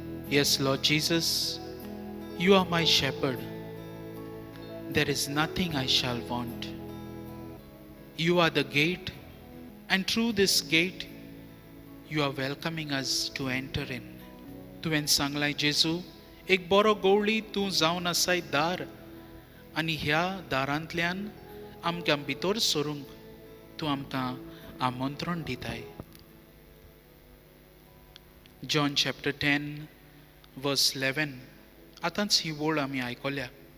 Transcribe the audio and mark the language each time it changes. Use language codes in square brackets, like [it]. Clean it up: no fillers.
[en] Yes, Lord Jesus, you are my shepherd. There is nothing I shall want. You are the gate, and through this gate, you are welcoming us to enter in. [kok] तुवें सांगलाय जेजू, एक बरो गवळी तूं जावन आसाय दार, आनी ह्या दारांतल्यान आमकां भितर सरूंक तूं आमकां आमंत्रण दिताय. [en] John chapter 10 verse 11 [kok] आतांच ही वळ आमी आयकल्या.